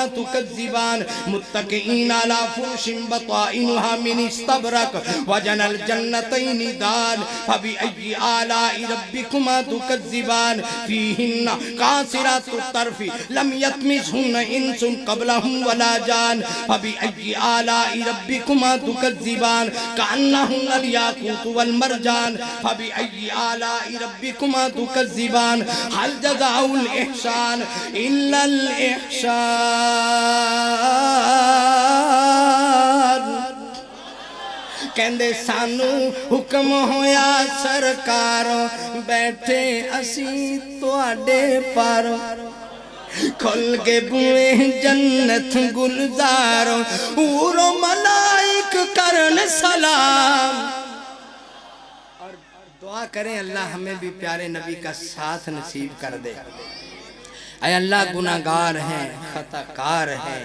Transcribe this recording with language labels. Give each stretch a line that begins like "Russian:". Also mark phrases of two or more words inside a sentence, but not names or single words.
Arabic: تُكَذِّبَانِ مُتَّكِئِينَ عَلَى فُرُشٍ بَطَائِنُهَا مِنْ اسْتَبْرَقٍ وَجَنَى الْجَنَّتَيْنِ دَانٍ فَبِأَيِّ آلَاءِ رَبِّكُمَا تُكَذِّبَانِ فِيهِنَّ قَاصِرَاتُ الطَّرْفِ لَمْ يَطْمِثْهُنَّ إِنسٌ قَبْلَهُمْ وَلَا جَانٌ فَبِأَيِّ آلَاءِ رَبِّكُمَا تُكَذِّبَانِ كَأَنَّهُنَّ الْيَاقُوتُ وَالْمَرْجَانُ فَبِأَيِّ آلَاءِ رَبِّكُمَا تُكَذِّبَانِ هَلْ جَزَاءُ الْإِحْسَانِ إِلَّا
Punjabi: الْإِحْسَانُ کہندے سانو حکم ہویا سرکاروں بیٹھے اسی تواڈے پاروں کھل کے بوئے جنت گلزاروں حور و ملائک کرن سلام
Urdu: اور دعا کریں اللہ ہمیں بھی پیارے نبی کا ساتھ نصیب کر دے اے اللہ گناہگار ہیں خطا کار ہیں